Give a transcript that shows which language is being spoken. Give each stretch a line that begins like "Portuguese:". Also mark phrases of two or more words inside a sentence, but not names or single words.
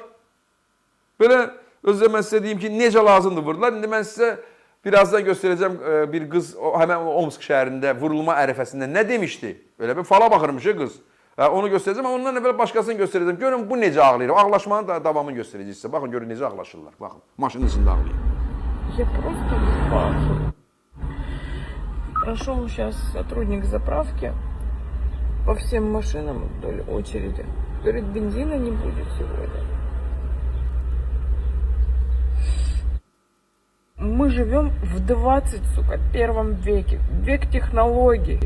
Azerbaijani: Belə, özdə mən sizə deyim ki, necə lazımdır vurdular. İndi mən sizə birazdan göstərəcəm bir qız həmən Omsk şəhərində vurulma ərəfəsində nə demişdi? Öyle bir fala baxırmış qız. Onu göstərəcəm, amma ondan əvvəl başqasını göstərəcəm. Görün, bu necə ağlayır. Ağlaşmanın da davamını göstərəcək sizə. Baxın, görün, necə ağlaşırlar. Baxın, maşının içində ağlayır.
Russian: Я просто в шоке. Прошел сейчас сотрудник заправки по всем машинам вдоль очереди. Говорит, бензина не будет сегодня. Мы живем в 21 веке, век технологий.